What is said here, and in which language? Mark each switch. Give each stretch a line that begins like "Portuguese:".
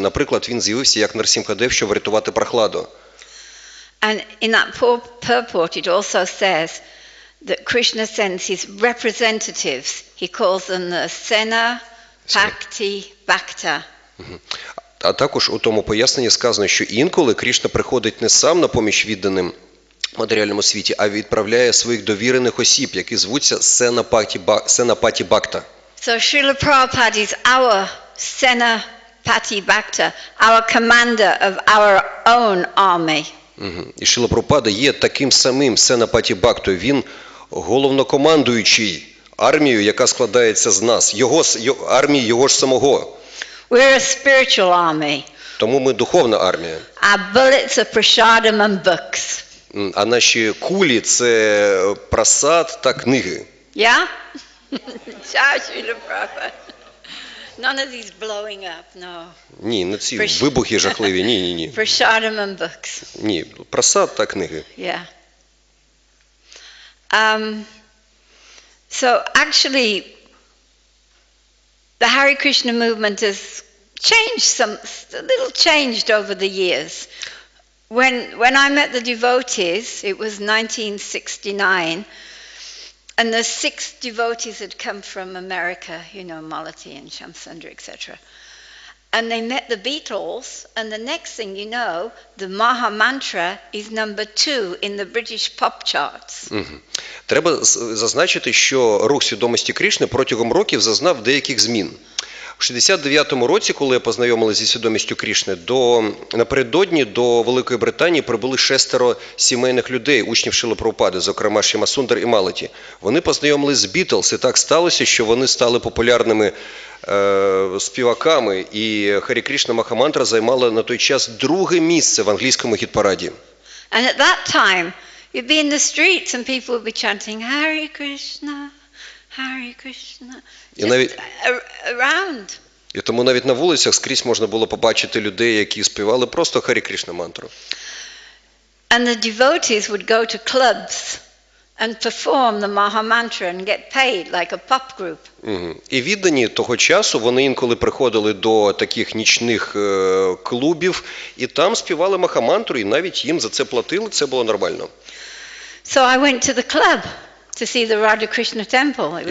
Ukrainian: Наприклад, він з'явився як Нарсімхадев, щоб врятувати Прахладу.
English: And in that purport it also says that Krishna sends his representatives. He calls them the Sena, Bhakti, Bhakta.
Ukrainian: А також у тому поясненні сказано, що інколи Крішна приходить не сам на поміч відданим в матеріальному світі, а відправляє своїх довірених осіб, які звуться Сенапаті Бхакта.
English: So Srila Prabhupada is our Senapati Bhakta, our commander of our own army.
Ukrainian: І Шрила Прабхупада є таким самим Сенапаті Бхактою. Він головнокомандуючий армією, яка складається з нас, армії його ж самого.
English: We're a spiritual army.
Ukrainian: Тому ми духовна армія.
English: Our bullets are prasadam and books.
Ukrainian: А наші кулі – це прасад та книги.
English: Yeah? Srila Prabhupada. None of these blowing up, no.
Ukrainian: Ні, не ці вибухи жахливі, ні.
English: Prasadam and books.
Ukrainian: Ні, прасад та книги.
English: Yeah. So actually, the Hare Krishna movement has changed a little changed over the years. When I met the devotees, it was 1969, and the 6 devotees had come from America, you know, Malati and Shamsundar, etc. And they met the Beatles, and the next thing you know, the Maha Mantra is number 2 in the British pop charts.
Ukrainian: Треба зазначити, що рух свідомості Крішни протягом років зазнав деяких змін. У 69-му році, коли я познайомилася зі свідомістю Крішни, напередодні до Великої Британії прибули 6 сімейних людей, учнів Шрили Прабхупади, зокрема Шямасундар і Малаті. Вони познайомились з Бітлз, і так сталося, що вони стали популярними співаками, і Харі Крішна Махамантра займала на той час 2-ге місце в англійському хіт-параді.
English: And at that time, you'd be in the streets and people would be chanting Hare Krishna, Hare Krishna, just around.
Ukrainian: І тому навіть на вулицях скрізь можна було побачити людей, які співали просто Харі Крішна мантру.
English: And the devotees would go to clubs and perform the Maha Mantra and get paid like a pop group.
Ukrainian: І віддані того часу, вони інколи приходили до таких нічних клубів, і там співали Махамантру, і навіть їм за це платили, це було нормально.
English: So I went to the club to see the Radha Krishna temple.